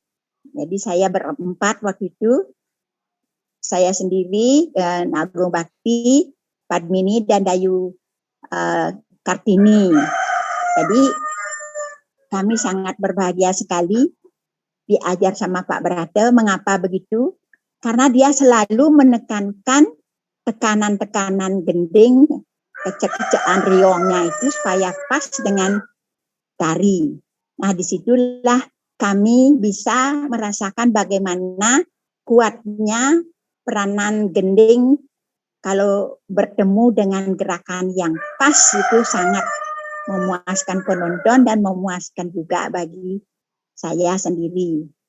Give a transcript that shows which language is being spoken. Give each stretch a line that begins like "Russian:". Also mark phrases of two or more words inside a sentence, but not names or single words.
Indonesian: Jadi saya berempat waktu itu, saya sendiri dan Agung Bakti, Padmini dan Dayu Kartini. Jadi kami sangat berbahagia sekali diajar sama Pak Brate. Mengapa begitu? Karena dia selalu menekankan tekanan-tekanan gending, kecek-kecekan riongnya itu supaya pas dengan tari. Nah, disitulah kami bisa merasakan bagaimana kuatnya peranan gending kalau bertemu dengan gerakan yang pas itu sangat memuaskan penonton dan memuaskan juga bagi saya sendiri.